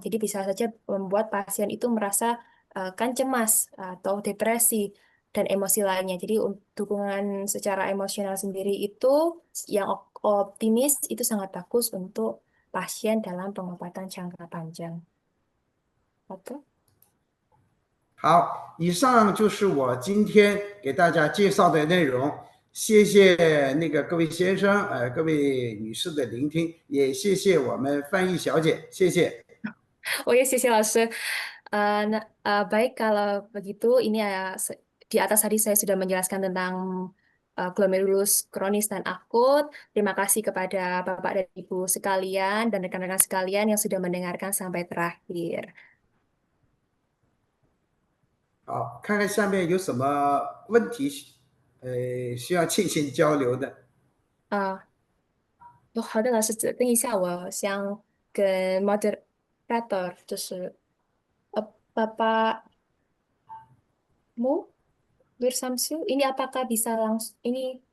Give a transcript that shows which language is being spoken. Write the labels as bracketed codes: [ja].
[id] Jadi bisa saja membuat pasien itu merasa kan cemas atau depresi dan emosi lainnya. Jadi dukungan secara emosional sendiri itu yang optimis itu sangat bagus untuk pasien dalam pengobatan jangka panjang. Oke. [zh] 好，以上就是我今天给大家介绍的内容。谢谢那个各位先生，各位女士的聆听，也谢谢我们翻译小姐，谢谢。 [id] Oh ya, sisi Lase. Baik, kalau begitu, ini di atas tadi saya sudah menjelaskan tentang glomerulus kronis dan akut. Terima kasih kepada Bapak dan Ibu sekalian dan rekan-rekan sekalian yang sudah mendengarkan sampai terakhir. [zh] 好，看看下面有什么问题，需要进行交流的。好的，老师，等一下，我想跟 moderator，就是Bapakmu, Bir Samsu, [id] ini apakah bisa langsung, ini